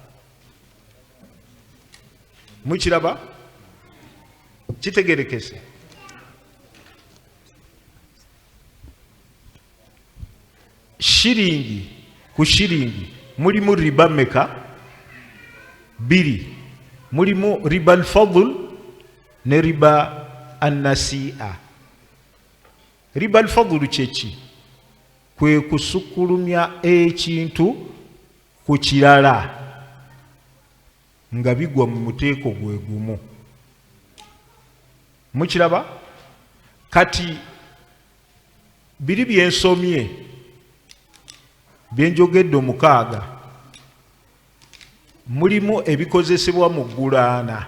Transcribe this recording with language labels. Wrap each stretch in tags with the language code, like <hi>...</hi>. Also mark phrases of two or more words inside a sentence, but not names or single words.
<lg>Mukiraba kitegerekese. Shiringi ku shiringi mulimu riba meka? 2. Mulimu</lg> <ar>ربا الفضل</ar> <lg>ne</lg> <ar>ربا النسيئة. ربا الفضل</ar> <lg>kyeki? Kwe kusukulumya ekintu ku kirala nga bigwa mu muteeko gwe gumu. Mukiraba? Kati biri byensomye byenjogedde 6 mulimu ebikozesebwa mu ggulaana.</lg>